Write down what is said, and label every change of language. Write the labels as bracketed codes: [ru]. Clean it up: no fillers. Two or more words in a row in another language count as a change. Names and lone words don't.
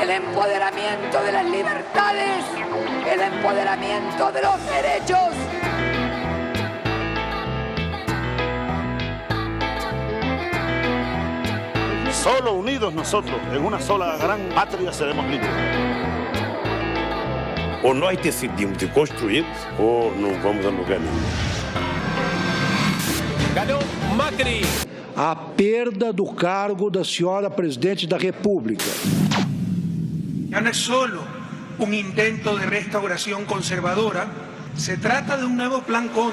[es] empoderamiento de las libertades, el empoderamiento de los derechos. Solo unidos nosotros, en una sola gran patria, seremos libres. [pt] Ou nós decidimos de construir, ou não vamos a lugar nenhum. Ganhou Macri. A perda do cargo da senhora presidente da República. [es] Ya no es solo un intento de restauración conservadora, se trata de un nuevo plan Condor.